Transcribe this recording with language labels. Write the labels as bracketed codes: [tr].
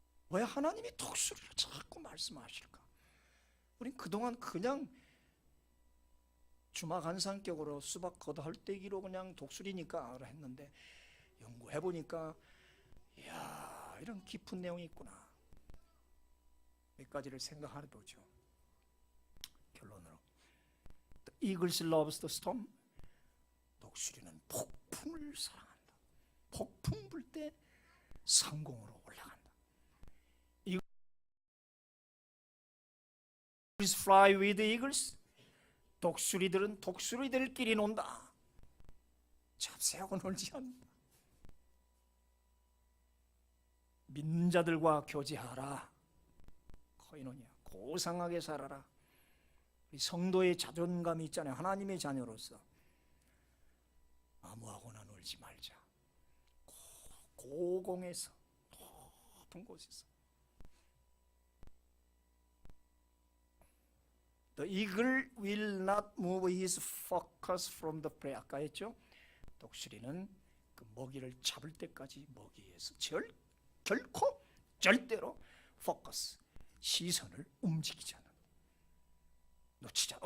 [ko] 왜 하나님이 독수리를 자꾸 말씀하실까? 우린 그동안 그냥 주마간산격으로 수박 걷어헐떼기로 그냥 독수리니까 했는데 연구해보니까 이야, 이런 깊은 내용이 있구나. 몇 가지를 생각하게 되죠. 결론으로 [en] The eagles loves the storm. [ko] 독수리는 폭풍을 사랑한다. 폭풍 불 때 상공으로 올라간다. [en] Eagles fly with eagles. [ko] 독수리들은 독수리들끼리 논다. 잡새하고 놀지 않는다. 믿는 자들과 교제하라. 코이노니아, 고상하게 살아라. 우리 성도의 자존감이 있잖아요. 하나님의 자녀로서 아무하고나 놀지 말자. 고공에서, 높은 곳에서. [en] The eagle will not move his focus from the prey. [ko] 아까 했죠? 독수리는 그 먹이를 잡을 때까지 먹이에서 결코 절대로 포커스, 시선을 움직이지 않는, 놓치지 않는.